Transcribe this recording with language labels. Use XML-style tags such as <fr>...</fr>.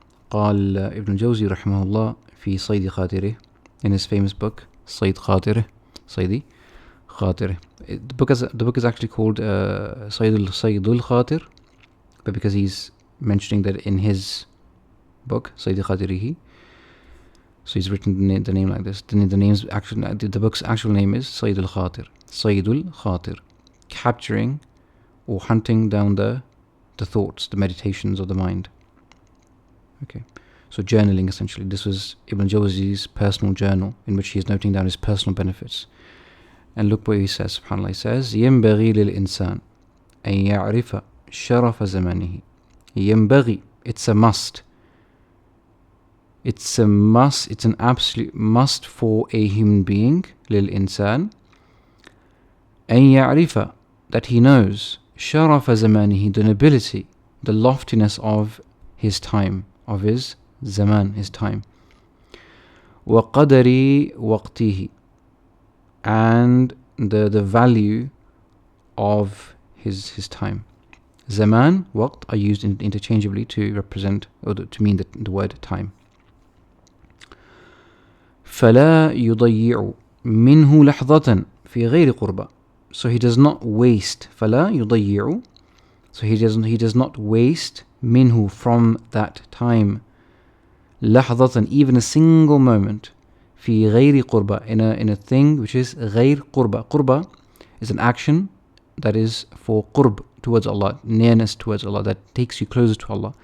<ar>قال Ibn Jawzi رحمه الله في صيد خاطره,</ar> <en>in his famous book</en> <ar>صيد خاطره, صيد خاطره.</ar> <en>The book is actually called صيد الخاطر, but because he's mentioning that in his book صيد خاطره, so he's written the name like this. The book's actual name is صيد الخاطر, صيد الخاطر, capturing or hunting down the thoughts, the meditations of the mind. Okay, so journaling, essentially. This was Ibn Jawzi's personal journal in which he is noting down his personal benefits. And look what he says, subhanAllah. He says,</en> <ar>ينبغي للإنسان أن يعرف شرف زمانه.</ar> <en>ينبغي, it's a must. It's a must, it's an absolute must for a human being, للإنسان,</en> <ar>أن يعرف,</ar> <en>that he knows,</en> <ar>شرف زمانه,</ar> <en>the nobility, the loftiness of his time, of his zaman, his time.</en> <ar>وقدر وقته,</ar> <en>and the value of his time. Zaman, waqt are used interchangeably to represent or to mean the word time.</en> <ar>فلا يضيع منه لحظة في غير قربة.</ar> <en>So he does not waste.</en> <ar>فلا يضيع.</ar> <en>So he does not waste minhu, from that time, لحظة, even a single moment,</en> <ar>في غير قربة,</ar> <en>in a thing which is</en> <ar>غير قربة.</ar> <en>قربة is an action that is for qurb, towards Allah, nearness towards Allah, that takes you closer to Allah.</en>